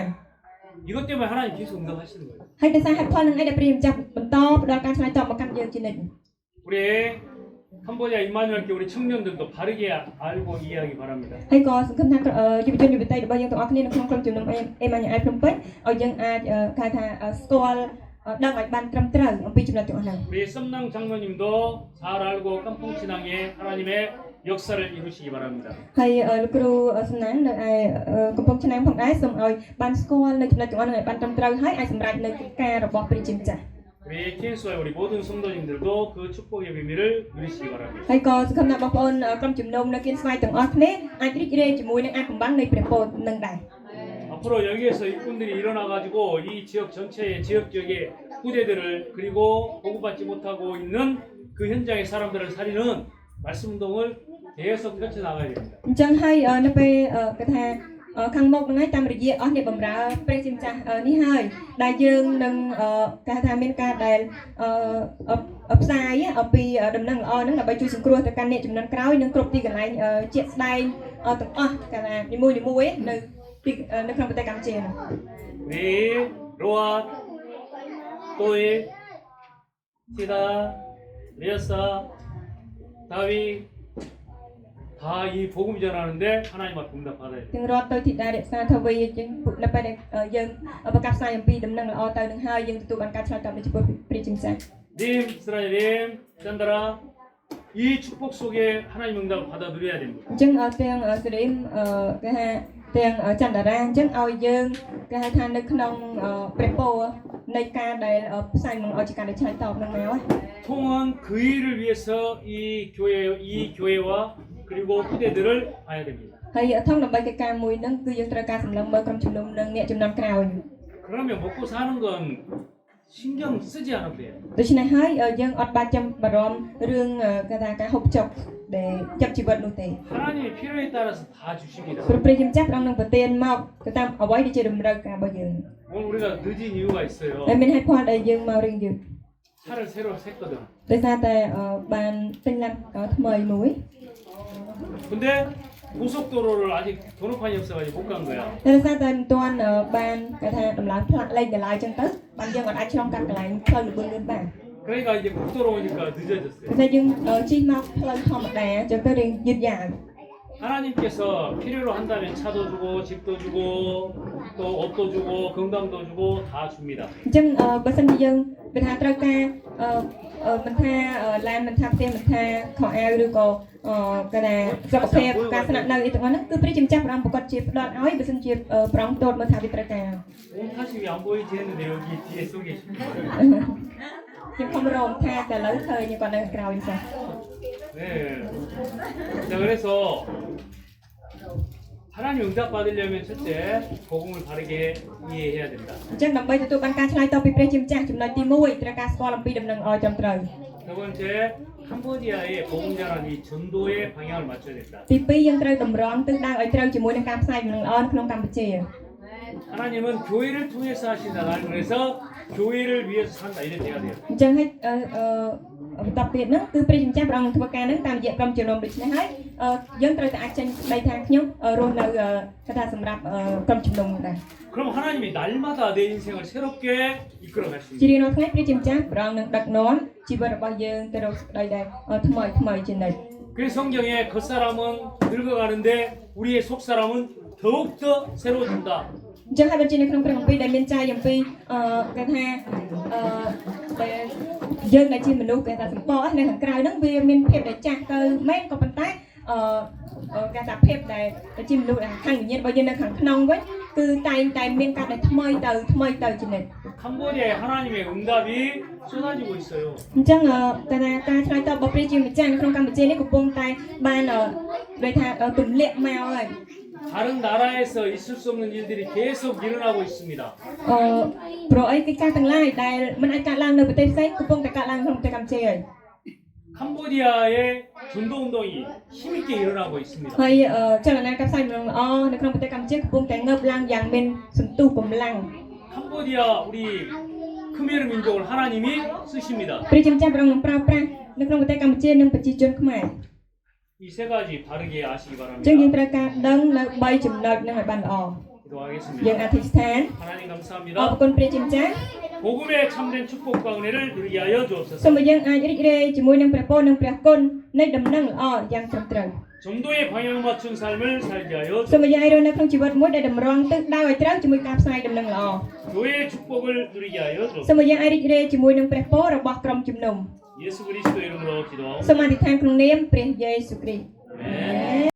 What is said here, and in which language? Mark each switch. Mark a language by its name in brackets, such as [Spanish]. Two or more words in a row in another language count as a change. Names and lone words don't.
[Korean] 이것 때문에 하나님 계속 응답하시는 거예요. [Khmer] ហើយដោយសារហេតុផលនឹងឯងដែលព្រះម្ចាស់បន្តផ្ដល់ការឆ្លើយតបមកកាន់យើងជានិច្ច [Korean] 우리 캄보디아 임마누엘 교회 우리 청년들도 바르게 알고 이해하기 바랍니다. [Khmer] ហើយក៏សង្ឃឹមថាយុវជនយុវតីរបស់យើងទាំងអស់គ្នានៅក្នុងក្រុមជំនុំអេម៉ាញ៉ាអែលភ្នំពេញឲ្យយើងអាចគេថាស្គាល់ដឹងឲ្យបានត្រឹមត្រូវអំពីចំណុចទាំងអស់ហ្នឹង [Korean] 우리 썸낭 장로님도 잘 알고 깜풍신앙에 하나님의 역사를 이루시기 바랍니다. [Khmer] ហើយលោកគ្រូសំណាងនៅឯកំពង់ឆ្នាំងផងដែរសូមឲ្យបានស្គាល់នៅចំណុចទាំងអស់ហ្នឹងឲ្យបានត្រឹមត្រូវហើយអាចសម្រេចនៅកិច្ចការរបស់ព្រះជាម្ចាស់ [Korean] 우리 TNS와 우리 모든 성도님들도 그 축복의 비밀을 누리시기 바랍니다. [Khmer] ហើយក៏សង្ឃឹមថាបងប្អូនក្រុមជំនុំនៅគៀនស្វាយទាំងអស់គ្នាអាចរីករាយជាមួយនឹងអាកំបាំងនៃព្រះពរនឹងដែរ [Korean] 앞으로 여기에서 일꾼들이 일어나가지고 이 지역 전체의 지역적의 후대들을 그리고 보고받지 못하고 있는 그 현장의 사람들을 살리는 말씀 운동을 계속 펼쳐나가야 됩니다. [Khmer] អញ្ចឹងហើយនៅពេលគេថាខាងមុខហ្នឹងហើយតាមរយៈអស់អ្នកបម្រើព្រះជាម្ចាស់នេះហើយដែលយើងនឹងគេថាមានការដែលផ្សាយអំពីដំណឹងល្អហ្នឹងដើម្បីជួយសង្គ្រោះទៅកាន់អ្នកចំនួនក្រោយនិងគ្រប់ទីកន្លែងជាក់ស្ដែងទាំងអស់គេថានីមួយៗនៅក្នុងប្រទេសកម្ពុជាហ្នឹង [Korean] 우리 로아, 또이, 티다, 리아사, 다윗 다 이 복음 전하는데 하나님 앞에 응답 받아야 돼요. [Khmer] ទាំងរត់ទៅធីតារក្សាថាវីយើងនៅពេលដែលយើងប្រកាសផ្សាយអំពីដំណឹងល្អទៅនឹងហើយយើងទទួលបានការឆ្លើយតបពីចំពោះព្រះជាម្ចាស់ [Korean] 님, 스라엘님, 짠다라 이 축복 속에 하나님 응답 받아 누려야 됩니다. [Khmer] អញ្ចឹងទាំងសេរីមគេថាទាំងចន្ទរាអញ្ចឹងឲ្យយើងគេហៅថានៅក្នុងព្រះពរនៃការដែលផ្សាយនឹងឲ្យជាការដែលឆ្លើយតបនឹងមក [Korean] 통은 그 일을 위해서 이 교회와 그리고 후대들을 봐야 됩니다. [Khmer] ហើយធំដើម្បីកិច្ចការមួយហ្នឹងគឺយើងត្រូវការសម្លឹងមើលក្រុមជំនុំនិងអ្នកចំនួនក្រោយ [Korean] 그러면 먹고 사는 건 신경 쓰지 않아도 돼요. [Khmer] ដូច្នេះហើយយើងអត់បាច់ចាំបារម្ភរឿងគេថាការហូបចុកដែលចាប់ជីវិតនោះទេ [Korean] 하나님의 필요에 따라서 다 주십니다. [Khmer] ព្រះព្រះជាម្ចាស់ព្រះអង្គនឹងប្រទានមកទៅតាមអ្វីដែលជាតម្រូវការរបស់យើង [Korean] 오늘 우리가 늦은 이유가 있어요. [Khmer] ហើយមានហេតុផលដែលយើងមករៀងយឺត [Korean] 차를 새로 샜거든. [Khmer] ដោយសារតែបានទិញឡានថ្មីមួយ [Korean] 근데 고속도로를 아직 번호판이 없어가지고 못 간 거야. [Khmer] តែដោយសារតែមិនទាន់បានគេថាដំឡើងផ្លាកលេខដល់ឡើយចឹងទៅបានយើងអាចឆ្លងកាត់កន្លែងផ្លូវលឿនៗបាន [Korean] 그러니까 이제 국도로 오니까 늦어졌어요. [Khmer] តែយើងជិះមកផ្លូវធម្មតាចឹងទៅរៀងយឺតយ៉ាវ [Korean] 하나님께서 필요로 한다면 차도 주고 집도 주고 또 옷도 주고 건강도 주고 다 줍니다. [Khmer] អញ្ចឹងបើសិនជាយើងវាថាត្រូវការមិនថាឡានមិនថាផ្ទះមិនថាខោអាវឬក៏គេថាសុខភាពការស្នាក់នៅអីទាំងអស់ហ្នឹងគឺព្រះជាម្ចាស់ព្រះអង្គប្រកាសជាផ្ដល់ឲ្យបើសិនជាព្រះអង្គទតមើលថាវាត្រូវការ [Korean] 온 사심이 안 보이지 했는데 여기 뒤에 쏘 계십니다. [Khmer] ខ្ញុំខំរំថាតែឥឡូវឃើញគាត់នៅក្រោយចា៎ [Korean] 네. 자 그래서 하나님 응답 받으려면 첫째 복음을 바르게 이해해야 된다. [Khmer] អញ្ចឹងដើម្បីទទួលបានការឆ្លើយតបពីព្រះជាម្ចាស់ចំណុចទី1ត្រូវការស្គាល់អំពីដំណឹងឲ្យត្រឹមត្រូវ [Korean] 세 번째 캄보디아의 복음 전환 이 전도의 방향을 맞춰야 된다. [Khmer] ទី2យើងត្រូវតម្រង់ទិសដៅឲ្យត្រូវជាមួយនឹងការផ្សាយដំណឹងល្អនៅក្នុងកម្ពុជា [Korean] 하나님은 교회를 통해서 하신다. 나는 그래서 교회를 위해서 산다. 이래 돼야 돼요. [Khmer] អញ្ចឹងហើយបន្តទៀតហ្នឹងគឺព្រះជាម្ចាស់ព្រះអង្គធ្វើការហ្នឹងតាមរយៈក្រុមជំនុំដូច្នេះហើយយើងត្រូវតែអាចចេញស្ដីថាខ្ញុំរស់នៅគេថាសម្រាប់ក្រុមជំនុំដែរ [Korean] 그럼 하나님이 날마다 내 인생을 새롭게 이끌어갈 수 [Khmer] ជា [Korean] 있는 [Khmer] រៀងរាល់ថ្ងៃព្រះជាម្ចាស់ព្រះអង្គនឹងដឹកនាំជីវិតរបស់យើងទៅរកសេចក្ដីដែលថ្មីជានិច្ច [Korean] 그래서 성경에 겉사람은 늙어가는데 우리의 속사람은 더욱더 새로워진다. [Khmer] អញ្ចឹងហើយបើជានៅក្នុងព្រះគម្ពីរដែលមានចែកអំពីគេថាដែលយើងដែលជាមនុស្សគេថាសម្បកនៅខាងក្រៅហ្នឹងវាមានភាពដែលចាស់ទៅមែនក៏ប៉ុន្តែគេថាភាពដែលជាមនុស្សខាងវិញ្ញាណរបស់យើងនៅខាងក្នុងវិញគឺតែងតែមានការដែលថ្មីទៅជានិច្ច [Korean] 캄보디아에 하나님의 응답이 쏟아지고 있어요. [Khmer] អញ្ចឹងគេថាការឆ្លើយតបរបស់ព្រះជាម្ចាស់នៅក្នុងកម្ពុជានេះកំពុងតែបានដូចថាទម្លាក់មកហើយ [Korean] 다른 나라에서 있을 수 없는 일들이 계속 일어나고 있습니다. [Khmer] ព្រោះអីកិច្ចការទាំងឡាយដែលមិនអាចកើតឡើងនៅប្រទេសផ្សេងកំពុងតែកើតឡើងក្នុងប្រទេសកម្ពុជាហើយ [Korean] 캄보디아의 전도 운동이 힘있게 일어나고 있습니다. [Khmer] ហើយចលនាការផ្សាយដំណឹងល្អនៅក្នុងប្រទេសកម្ពុជាកំពុងតែងើបឡើងយ៉ាងមានសន្ទុះកម្លាំង [Korean] 캄보디아 우리 크메르 민족을 하나님이 쓰십니다. [Khmer] ព្រះជាម្ចាស់ព្រះអង្គនឹងប្រើប្រាស់នៅក្នុងប្រទេសកម្ពុជានិងប្រជាជនខ្មែរ [Korean] 이 세 가지 바르게 아시기 [Khmer] អញ្ចឹងយើង [Korean] 바랍니다. [Khmer] ត្រូវការដឹងនៅ3ចំណុចហ្នឹងឲ្យបានល្អ យើងអ [Korean] 기도하겠습니다. [Khmer] ធិស្ឋាន [Korean] 하나님 [Khmer] អរ [Korean] 감사합니다. [Khmer] គុណព្រះជាម្ចាស់ [Korean] 복음의 참된 축복과 은혜를 누리게 하여 [Khmer] សូម [Korean] 주옵소서. [Khmer] ឲ្យយើងអាចរីករាយជាមួយនឹងព្រះពរនិងព្រះគុណនៃដំណឹងល្អយ៉ាងត្រឹមត្រូវ [Korean] 전도의 방향 맞춘 삶을 살게 하여 [Khmer] សូមឲ្យយើងរស់នៅក្នុងជីវិតមួយដែលតម្រង់ទិសដៅឲ្យត្រូវជាមួយការផ្សាយដំណឹងល្អ [Korean] 교회의 축복을 누리게 하여 [Khmer] សូម [Korean] 주옵소서. [Khmer] ឲ្យយើងអាចរីករាយជាមួយនឹងព្រះពររបស់ក្រុមជំនុំ [Korean] 예수 그리스도 이름으로 기도하옵니다. [Khmer] សូមអធិដ្ឋានក្នុងនាមព្រះយេស៊ូវគ្រីស្ទ [Korean] 아멘.